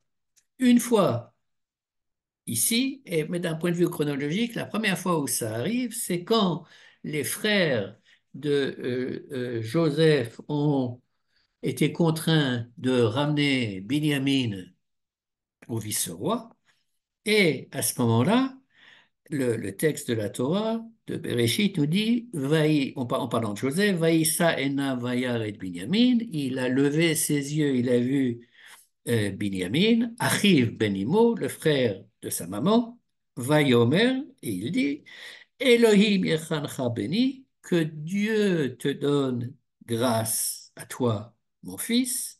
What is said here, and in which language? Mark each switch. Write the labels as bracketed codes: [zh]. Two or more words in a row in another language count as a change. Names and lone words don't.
[fr] Une fois ici, mais d'un point de vue chronologique, la première fois où ça arrive, c'est quand les frères de Joseph ont été contraints de ramener Binyamin au vice-roi. Et à ce moment-là, le texte de la Torah de Bereshit nous dit, en parlant de Joseph, [he] וישא עיניו וירא את בנימין, [fr] il a levé ses yeux, il a vu Binyamin, [he] אחיו בן אמו, [fr] le frère de sa maman, Vayomer, et il dit, [he] אלהים יחנך בני, [fr] que Dieu te donne grâce à toi, mon fils.